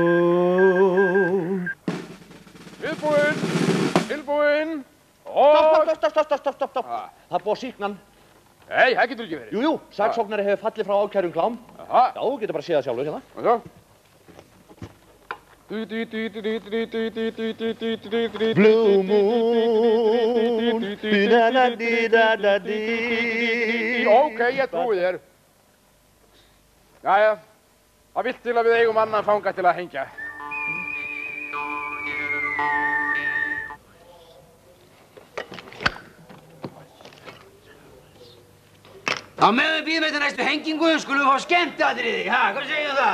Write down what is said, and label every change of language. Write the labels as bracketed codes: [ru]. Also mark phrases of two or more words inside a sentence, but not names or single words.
[is] Tilbúinn, tilbúinn. Stopp. Það er búið að sýkna hann. Nei, það getur ekki verið. Jú, saksóknari hefur fallið frá ákærum klám. Aha. Já, þú getur bara að sé það sjálfur hérna. [en] Blue moon, di-da-da-di-da-da-di. [is] Ok, ég trúi þér. Jæja, það vill til að við eigum annan fanga til að hengja. Á meðan við bíðum eftir næstu hengingu skulum við fá skemmtiatriði, hvað segir það?